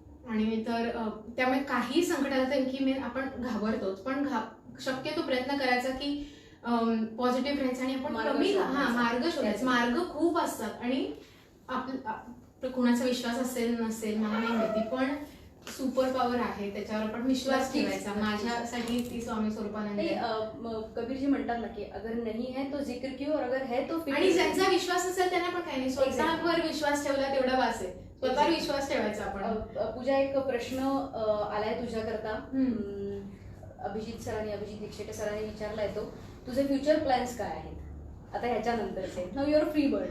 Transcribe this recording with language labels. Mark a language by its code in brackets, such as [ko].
[mr] आणि तर त्यामुळे काही संकट आलं की आपण घाबरतोच, पण शक्यतो प्रयत्न करायचा की पॉझिटिव्ह राहायचं आणि आपण मार्ग शोधायचा. मार्ग खूप असतात आणि कोणाचा विश्वास असेल नसेल मला नाही माहिती, पण सुपर पॉवर आहे, त्याच्यावर आपण विश्वास ठेवायचा. माझ्यासाठी ती स्वामी स्वरूपानंद. कबीरजी म्हणतात ना की [hi] अगर नहीं है तो जिक्र क्यों और अगर है तो फिर. [mr] आणि ज्यांचा विश्वास असेल त्यांना पण काही नाही, स्वतःवर विश्वास ठेवला तेवढा वास आहे. स्वतःवर विश्वास ठेवायचा आपण. पूजा, एक प्रश्न आलाय तुझ्याकरता. अभिजित दीक्षिते सरांनी विचारलाय तो, तुझे फ्युचर प्लॅन्स काय आहेत आता ह्याच्यानंतरचे? [en] Now you're free bird.